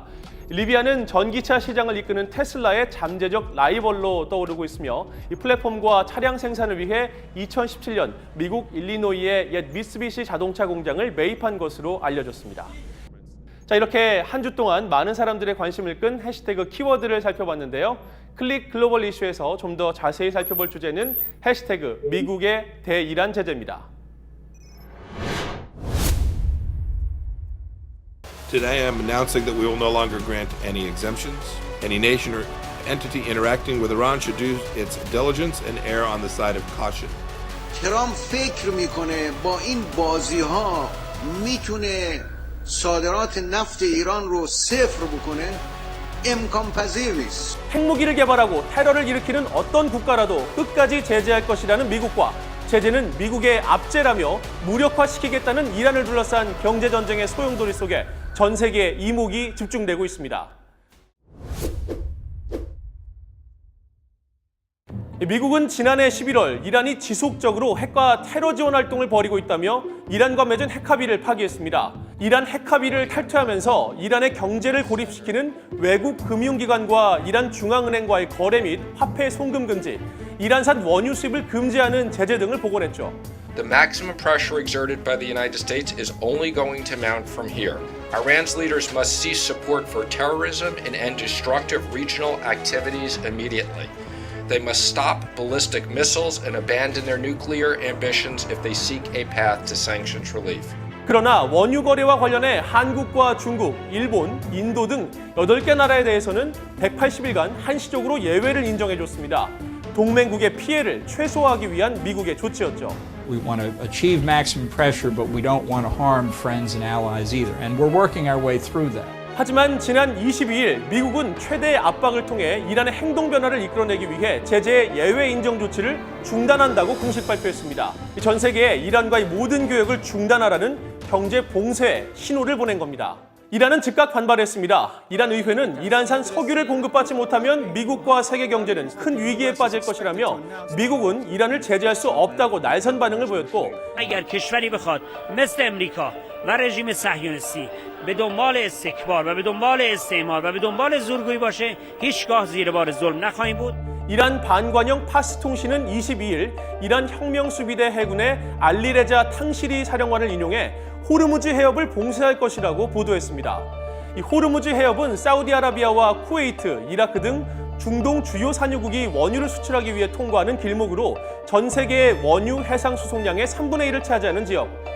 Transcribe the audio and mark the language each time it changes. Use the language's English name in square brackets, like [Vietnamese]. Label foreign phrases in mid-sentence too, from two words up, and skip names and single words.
[Korean] 리비안은 전기차 시장을 이끄는 테슬라의 잠재적 라이벌로 떠오르고 있으며 이 플랫폼과 차량 생산을 위해 2017년 미국 일리노이의 옛 미쓰비시 자동차 공장을 매입한 것으로 알려졌습니다. 자, 이렇게 한 주 동안 많은 사람들의 관심을 끈 해시태그 키워드를 살펴봤는데요. 클릭 글로벌 이슈에서 좀 더 자세히 살펴볼 주제는 해시태그 미국의 대이란 제재입니다. [English] Today I'm announcing that we will no longer grant any exemptions. Any nation or entity interacting with Iran should do its diligence and err on the side of caution. [Persian] ترامپ فکر میکنه با این بازی ها میتونه صادرات نفت ایران رو صفر بکنه امکان پذیر نیست. [Korean] 핵무기를 개발하고 테러를 일으키는 어떤 국가라도 끝까지 제재할 것이라는 미국과 제재는 미국의 압제라며 무력화시키겠다는 이란을 둘러싼 경제전쟁의 소용돌이 속에 전 세계의 이목이 집중되고 있습니다. 미국은 지난해 11월 이란이 지속적으로 핵과 테러 지원 활동을 벌이고 있다며 이란과 맺은 핵합의를 파기했습니다. 이란 핵합의를 탈퇴하면서 이란의 경제를 고립시키는 외국 금융기관과 이란 중앙은행과의 거래 및 화폐 송금 금지, 이란산 원유 수입을 금지하는 제재 등을 복원했죠. [English] The maximum pressure exerted by the United States is only going to mount from here. Iran's leaders must cease support for terrorism and end destructive regional activities immediately. They must stop ballistic missiles and abandon their nuclear ambitions if they seek a path to sanctions relief. [Korean] 그러나 원유 거래와 관련해 한국과 중국, 일본, 인도 등 8개 나라에 대해서는 180일간 한시적으로 예외를 인정해줬습니다. 동맹국의 피해를 최소화하기 위한 미국의 조치였죠. [English] We want to achieve maximum pressure, but we don't want to harm friends and allies either. And we're working our way through that. [Korean] 하지만 지난 22일 미국은 최대의 압박을 통해 이란의 행동 변화를 이끌어내기 위해 제재의 예외 인정 조치를 중단한다고 공식 발표했습니다. 전 세계에 이란과의 모든 교역을 중단하라는 경제 봉쇄 신호를 보낸 겁니다. 이란은 즉각 반발했습니다. 이란 의회는 이란산 석유를 공급받지 못하면 미국과 세계 경제는 큰 위기에 빠질 것이라며 미국은 이란을 제재할 수 없다고 날선 반응을 보였고 [Persian] اگر کشوری بخواد مثل امریکا و رژیم صهیونیستی به دنبال استکبار و به دنبال استعمار و به دنبال زورگویی باشه هیچگاه زیر بار ظلم نخواهیم بود. [Korean] 이란 반관영 파스 통신은 22일 이란 혁명수비대 해군의 알리레자 탕시리 사령관을 인용해 호르무즈 해협을 봉쇄할 것이라고 보도했습니다. 이 호르무즈 해협은 사우디아라비아와 쿠웨이트, 이라크 등 중동 주요 산유국이 원유를 수출하기 위해 통과하는 길목으로 전 세계의 원유 해상 수송량의 3분의 1을 차지하는 지역.